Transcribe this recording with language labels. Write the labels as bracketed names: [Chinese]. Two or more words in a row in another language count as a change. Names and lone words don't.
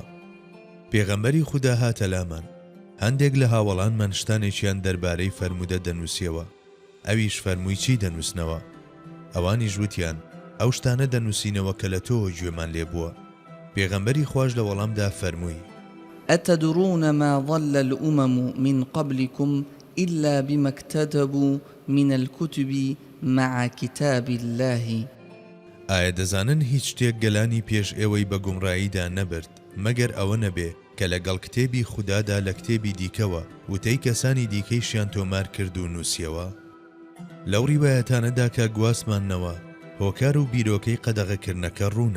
[Central Kurdish] پێغەمبەری خوددا هاتە لامان، هەندێک لە هاوڵانمان شتانێکیان دەربارەی فەرمودە دەنووسیەوە، ئەویش فەرمووی چی دەنووسنەوە؟ ئەوانیش وتیان ئەو شتانە دەنووسینەوە کە لە تۆ گوێمان لێبووە. پێغەمبەری خوش لە وەڵامدا فەرمووی: [Arabic] أتدرون ما ضل الأمم من قبلكم إلا بما اكتتبوا من الكتب مع كتاب الله. [Central Kurdish] ئایا دەزانن هیچ شتێک گەلانی پێش ئێوەی بە گومڕاییدا نەبرد مەگەر ئەوە نەبێ کە لەگەڵ کتێبی خوددادا لە کتێبی دیکەوە وتەی کەسانی دیکەیشیان تۆمار کرد و نووسیەوە؟ لەو ڕیوایەتانەدا کە گواسماننەوە هۆکار و بیرۆکەی قەدەغەکردنەکە ڕوونە.